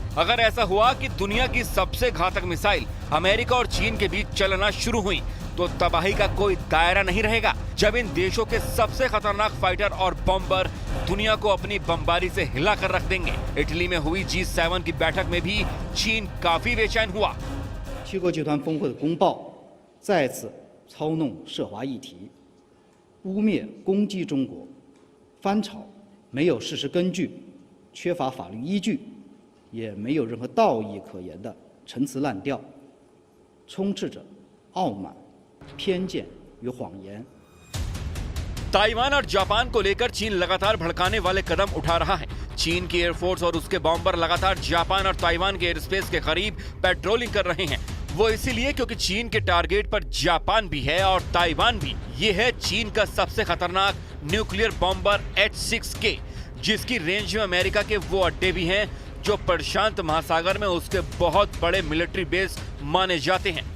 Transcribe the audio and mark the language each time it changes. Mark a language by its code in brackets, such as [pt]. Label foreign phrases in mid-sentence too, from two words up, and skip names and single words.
[hi] अगर ऐसा हुआ कि दुनिया की सबसे घातक मिसाइल अमेरिका और चीन के बीच चलना शुरू हुई तो तबाही का कोई दायरा नहीं रहेगा। जब इन देशों के सबसे खतरनाक फाइटर और बम्बर दुनिया को अपनी बमबारी से हिला कर रख देंगे। इटली में हुई G7 की बैठक में भी चीन काफी बेचैन हुआ। [zh] 七国集团峰会的公报再次操弄涉华议题，污蔑攻击中国，翻炒没有事实根据、缺乏法律依据，也没有任何道义可言的陈词滥调，充斥着傲慢、偏见与谎言。 [hi] ताइवान और जापान को लेकर चीन लगातार भड़काने वाले कदम उठा रहा है। चीन की एयरफोर्स और उसके बॉम्बर लगातार जापान और ताइवान के [en] air space [hi] के करीब पेट्रोलिंग कर रहे हैं। वो इसीलिए क्योंकि चीन के टारगेट पर जापान भी है और ताइवान भी। ये है चीन का सबसे खतरनाक [en] nuclear bomber [hi] H-6K, जिसकी रेंज में अमेरिका के वो अड्डे भी हैं जो प्रशांत महासागर में उसके बहुत बड़े [en] military base [hi] माने जाते हैं।